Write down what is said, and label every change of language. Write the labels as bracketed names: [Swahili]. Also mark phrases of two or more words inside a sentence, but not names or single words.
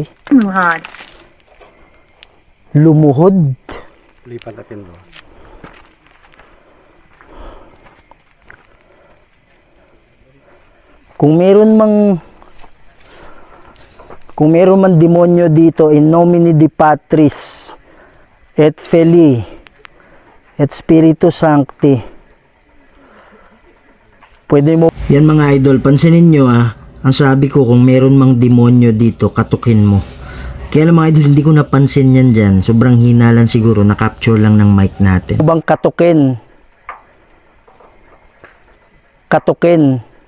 [Filipino] Muhad. lumuhod. Lipat natin bro. Kung meron man demonyo dito, [Latin] in nomine di Patris et Filii et Spiritus Sancti, [Filipino] pwede mo. Yan mga idol, pansinin nyo ang sabi ko, kung meron mang demonyo dito, katukin mo. Kaya lang mga idol, hindi ko napansin yan dyan. Sobrang hina lang siguro, na-capture lang ng mic natin. Bang katukin? Katukin.